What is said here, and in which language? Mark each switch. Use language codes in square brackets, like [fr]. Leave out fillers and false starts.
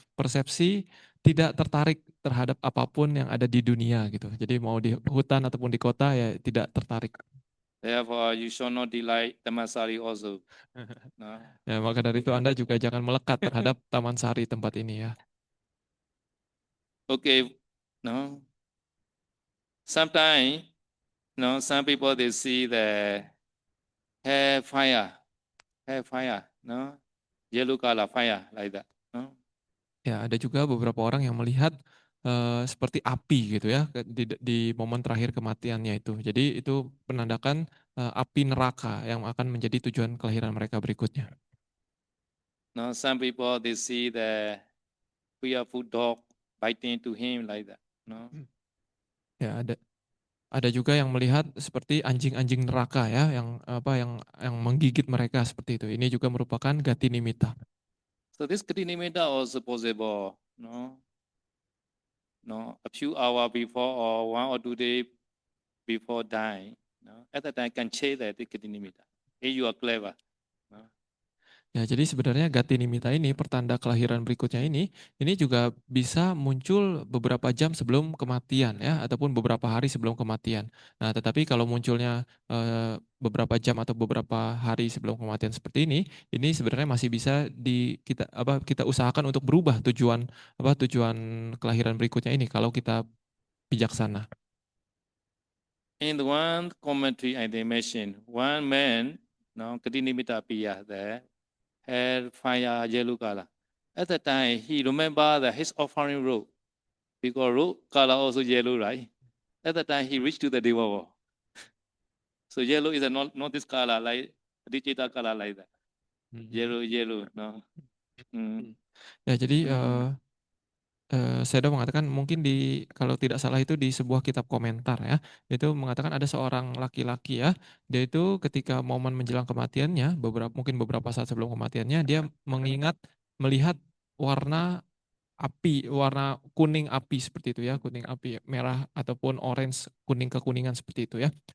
[id] Persepsi tidak tertarik terhadap apapun yang ada di dunia gitu. Jadi mau di hutan ataupun di kota ya tidak tertarik. [en] Therefore, you should not delight Dhammasari also. No. [id] Ya, maka dari itu Anda juga jangan melekat terhadap Taman Sari tempat ini ya. [en] Okay, no. Sometimes, no, some people they see the hair fire, no, yellow color fire like that. No. [id] Ya, ada juga beberapa orang yang melihat seperti api gitu ya di momen terakhir kematiannya itu. Jadi itu menandakan api neraka yang akan menjadi tujuan kelahiran mereka berikutnya. [en] No, some people they see the fearful dog biting to him like that. No. [id] Ya, ada juga yang melihat seperti anjing-anjing neraka ya yang menggigit mereka seperti itu. Ini juga merupakan gati nimitta. [en] So this Kritinimita also possible, no? No, a few hours before or 1 or 2 days before dying, no? At that time can change that Kritinimita. If you are clever. No? [id] Ya, jadi sebenarnya gati nimitta ini, pertanda kelahiran berikutnya ini juga bisa muncul beberapa jam sebelum kematian ya, ataupun beberapa hari sebelum kematian. Nah, tetapi kalau munculnya beberapa jam atau beberapa hari sebelum kematian seperti ini sebenarnya masih bisa kita usahakan untuk berubah tujuan kelahiran berikutnya ini kalau kita bijaksana. [en] In the one commentary I mentioned, one man, no, Kritinimita appeared there, had fire yellow color. At that time, he remembered that his offering robe, because robe color also yellow, right? At that time, he reached to the Deva world. So yellow is not this color, like digital color like that. Yellow, no. [id] Ya, jadi Sedo mengatakan mungkin kalau tidak salah itu di sebuah kitab komentar ya, itu mengatakan ada seorang laki-laki ya, dia itu ketika momen menjelang kematiannya, mungkin beberapa saat sebelum kematiannya, dia melihat warna api, warna kuning api seperti itu ya, kuning api merah ataupun orange kuning kekuningan seperti itu ya.